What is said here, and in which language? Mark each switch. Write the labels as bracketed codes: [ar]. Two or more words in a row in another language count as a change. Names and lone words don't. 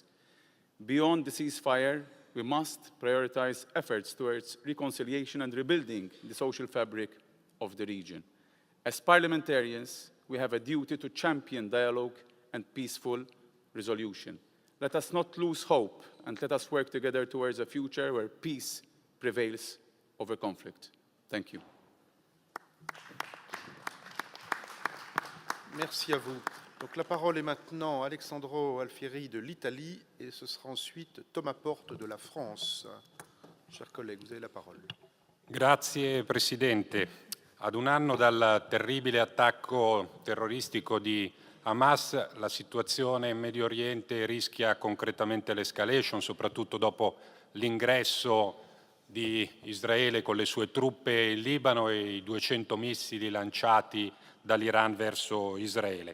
[en] Beyond the ceasefire, we must prioritize efforts towards reconciliation and rebuilding the social fabric of the region. As parliamentarians, we have a duty to champion dialogue and peaceful resolution. Let us not lose hope, and let us work together towards a future where peace prevails over conflict. Thank you. [fr] Merci à vous. Donc la parole est maintenant à Alessandro Alfieri de l'Italie et ce sera ensuite Thomas Porte de la France. Chers collègues, vous avez la parole. [it] Grazie Presidente. Ad un anno dal terribile attacco terroristico di Hamas, la situazione in Medio Oriente rischia concretamente l'escalation, soprattutto dopo l'ingresso di Israele con le sue truppe in Libano e i 200 missili lanciati dall'Iran verso Israele.